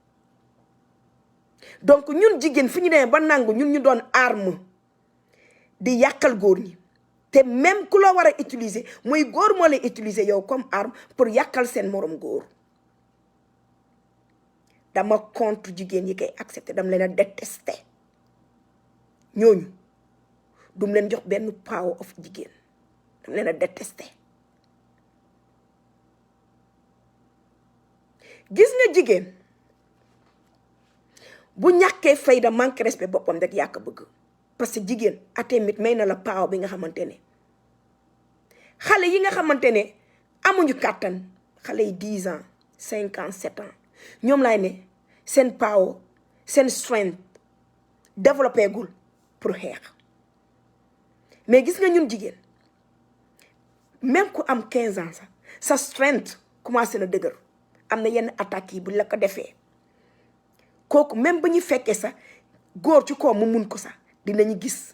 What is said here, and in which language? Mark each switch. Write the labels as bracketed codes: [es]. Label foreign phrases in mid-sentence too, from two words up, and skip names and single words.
[wo] donc ñun jigéen fu ñu demee ba nangu ñun ñu doon arme di yàqal góor ñi te même ku la war a utiliser mooy góor moo lay utiliser yow [fr] comme arme pour [wo] yàqal seen morom góor dama contre jigéen yi koy accepter dama leen a détester ñooñu dum leen jox benn [en] power of [wo] jigéen dama leen a détester gis nga jigéen bu ñàkkee fayda [fr] manque respect [wo] boppam rek yàq bëgg [fr] parce que [wo] jigéen atemit may na la power bi nga xamante ne xale yi nga xamante ne amuñu kàttan xale yi 10 ans 5 ans 7 ans ñoom laay ne seen power seen strength développé gul pour xeex mais gis nga ñun jigéen même ku am 15 ans sax sa strength commencé na dëgër am na yenn attaques yi bu la ko defee kooku même ba ñu fekkee sax góor ci kaw mu mun ko sax dinañu gis